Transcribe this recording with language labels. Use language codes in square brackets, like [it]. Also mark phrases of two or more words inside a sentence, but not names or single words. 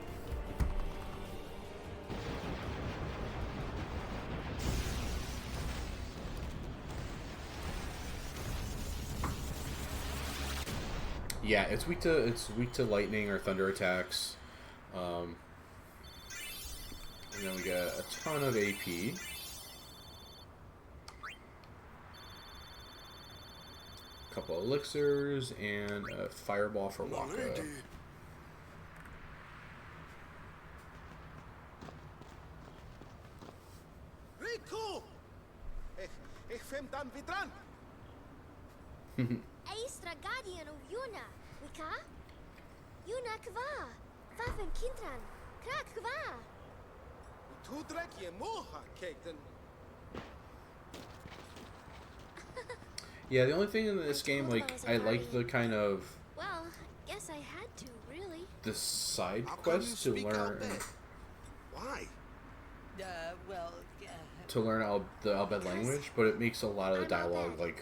[en] Yeah, it's weak to lightning or thunder attacks. And then we got a ton of AP. Couple elixirs and a fireball for Waka. Riku! Ich fem dan vidran. Eistra guardian of Yuna, Wika? Yuna kva, Vafen Kintran, Krak kva. Tudrek je moha kekten. Yeah, the only thing in this game, like, I like the kind of Well, guess I had to, really. the side How come quests you to speak learn Albed? Why? Well, to learn the Albed language, but it makes a lot of the dialogue like